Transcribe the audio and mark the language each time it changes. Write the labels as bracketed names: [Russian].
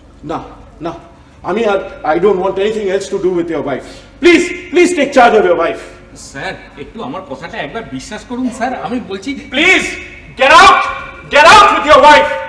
[Bangla] না, আমি আর [English] I don't want anything else to do with your wife. Please take charge of your wife. [Bangla] Sir একটু আমার কথাটা একবার বিশ্বাস করুন স্যার, আমি বলছি [English] Please get out with your wife.